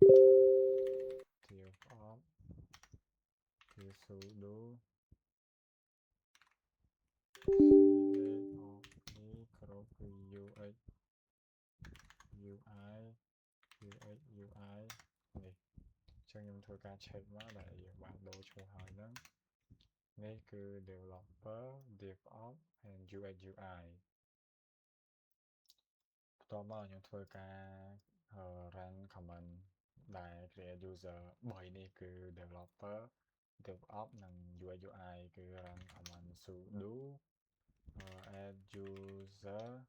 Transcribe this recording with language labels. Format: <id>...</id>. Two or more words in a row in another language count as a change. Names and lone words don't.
<km>គឺ sudoគ្រប់គឺ</km> <en>ux ui</en> <km>នេះចឹងខ្ញុំធ្វើការ check មកដែលយើងបានដូរឈ្មោះហើយហ្នឹងនេះគឺ</km> <en>developer dev-op and ux ui</en> <km>បន្ទាប់មកខ្ញុំធ្វើការ</km> <en>run command</en> <km>ដែល</km> <en>create user</en> <km>3នេះគឺ</km> <en>developer dev-op</en> <km>និង</km> <en>ux ui</en> <km>គឺ</km> <en>run command sudo add user</en>